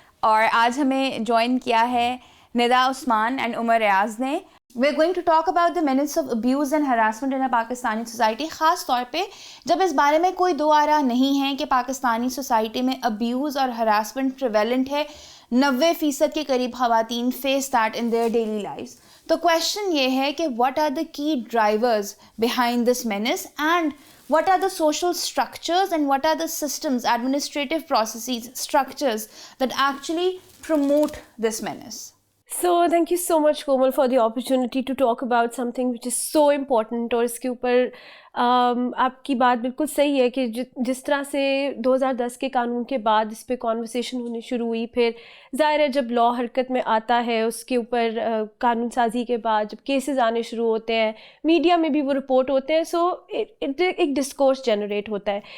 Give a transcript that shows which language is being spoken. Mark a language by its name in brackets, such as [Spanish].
[Urdu] اور آج ہمیں جوائن کیا ہے ندا عثمان اینڈ عمر ریاض نے. [English] we are going to talk about the menace of abuse and harassment in Pakistani society, [Urdu] خاص طور پہ جب اس بارے میں کوئی دو آرا نہیں ہے کہ پاکستانی سوسائٹی میں ابیوز اور ہراسمنٹ پریویلنٹ ہے. [English] 90% [Urdu] کے قریب خواتین [English] Face that in their daily lives. [Urdu] تو کویشچن یہ ہے کہ [English] What are the key drivers behind this menace and what are the social structures and what are the systems, administrative processes, structures that actually promote this menace? So thank you so much Komal for the opportunity to talk about something which is so important. [Urdu] اور اس کے اوپر آپ کی بات بالکل صحیح ہے کہ جس طرح سے 2010 کے قانون کے بعد اس پہ کانورسیشن ہونی شروع ہوئی، پھر ظاہر ہے جب لا حرکت میں آتا ہے اس کے اوپر قانون سازی کے بعد جب کیسز آنے شروع ہوتے ہیں، میڈیا میں بھی وہ رپورٹ ہوتے ہیں، سو ایک ڈسکورس جنریٹ ہوتا ہے.